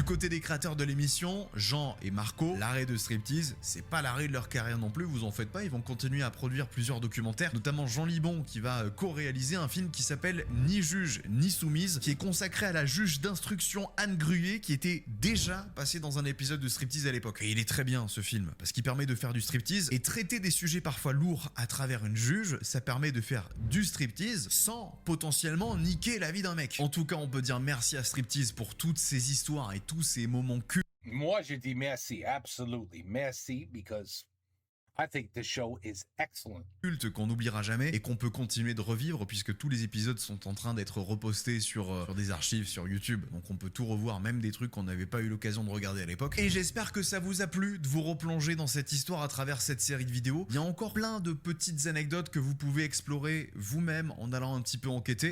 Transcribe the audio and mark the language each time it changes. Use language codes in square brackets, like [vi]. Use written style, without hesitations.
[fr] Du côté des créateurs de l'émission, Jean et Marco, l'arrêt de Striptease, c'est pas l'arrêt de leur carrière non plus, vous en faites pas, ils vont continuer à produire plusieurs documentaires, notamment Jean Libon qui va co-réaliser un film qui s'appelle Ni juge ni soumise, qui est consacré à la juge d'instruction Anne Gruyer, qui était déjà passée dans un épisode de Striptease à l'époque. Et il est très bien ce film, parce qu'il permet de faire du striptease et traiter des sujets parfois lourds à travers une juge, ça permet de faire du striptease sans potentiellement niquer la vie d'un mec. En tout cas, on peut dire merci à Striptease pour toutes ces histoires et tous ces moments cultes. Moi, je dis merci, [en] absolutely merci, because I think the show is excellent. [fr] Culte qu'on n'oubliera jamais et qu'on peut continuer de revivre puisque tous les épisodes sont en train d'être repostés sur des archives sur YouTube. Donc on peut tout revoir, même des trucs qu'on n'avait pas eu l'occasion de regarder à l'époque. Et j'espère que ça vous a plu de vous replonger dans cette histoire à travers cette série de vidéos. Il y a encore plein de petites anecdotes que vous pouvez explorer vous-même en allant un petit peu enquêter.